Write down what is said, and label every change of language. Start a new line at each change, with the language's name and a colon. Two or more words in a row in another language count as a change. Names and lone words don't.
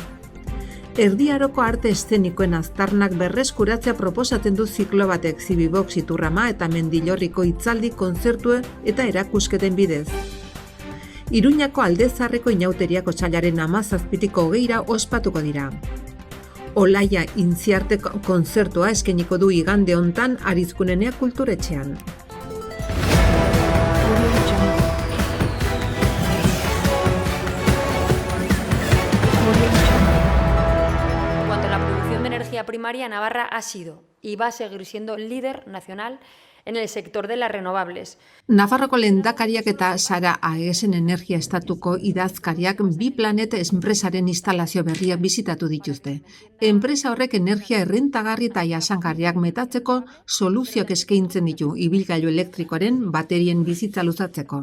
Basque: Erdiaroko arte eszenikoen aztarnak berreskuratzea proposatzen du ziklo batek Zibibox Iturrama eta Mendillorriko hitzaldi kontzertu eta erakusketen bidez. Iruñako Aldezarreko inauteriako otsailaren 17-tiko 20ra ospatuko dira. Olaia Intziarte kontzertua eskainiko du igande hontan Arizkunenea kulturetxean.
Spanish: En cuanto a la producción de energía primaria, Navarra ha sido y va a seguir siendo líder nacional en el sector de las renovables.
Basque: Nafarroko lehendakariak eta Sara Aesen energia estatuko idazkariak bi planet enpresaren instalazio berriak bizitatu dituzte. Enpresa horrek energia errentagarri eta jasangarriak metatzeko soluzioak eskaintzen ditu ibilgailu elektrikoaren baterien bizitza luzatzeko.